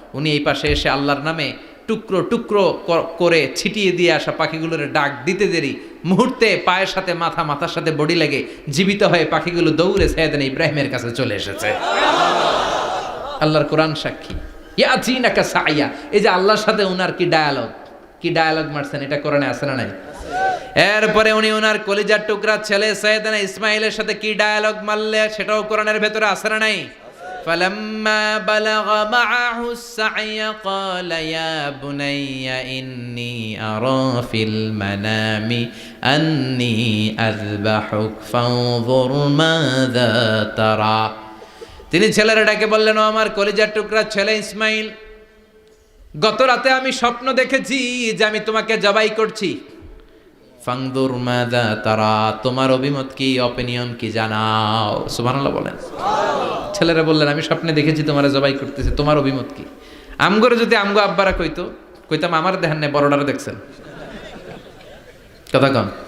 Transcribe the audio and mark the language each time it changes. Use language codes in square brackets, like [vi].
[bn] উনি এই পাশে এসে আল্লাহর নামে টুকরো টুকরো করে ছিটিয়ে দিয়ে আসা পাখিগুলোর ডাক দিতে দেরি, মুহূর্তে পায়ের সাথে মাথা, মাথার সাথে বডি লেগে জীবিত হয়ে পাখিগুলো দৌড়ে সাইয়েদনা ইব্রাহিমের কাছে চলে এসেছে। আল্লাহর কোরআন সাক্ষী। [ar] ইয়াতিনাকা সায়া, [bn] এই যে আল্লাহর সাথে উনার কি ডায়ালগ মারছেন, এটা কোরআনে আছে না নাই? এরপরে উনি ওনার কলিজার টুকরা ছেলে সাইয়েদনা ইসমাইলের সাথে কি ডায়ালগ মারলে, সেটাও কোরআনের ভেতরে আছে না নাই? [ar] فلما بلغ معه السعي قال يا بني إني أرى في المنام أني أذبحك فانظر ماذا ترى। [bn] তিনি ছেলের ডাকে বললেন, ও আমার কলিজার টুকরা ছেলে ইসমাইল, গত রাতে আমি স্বপ্ন দেখেছি যে আমি তোমাকে জবাই করছি। [ar] ফাংদুর মাযা তারা, [bn] তোমার অভিমত কি, অপিনিয়ন কি জানাও। সুবহানাল্লাহ বলেন। ছেলেরা বললেন, আমি স্বপ্নে দেখেছি তোমার জবাই করতেছে, তোমার অভিমত কি? আমগরে যদি আমগো আব্বারা কইতাম আমার দেখেন না, বড়ডারে দেখছেন। কথা কন।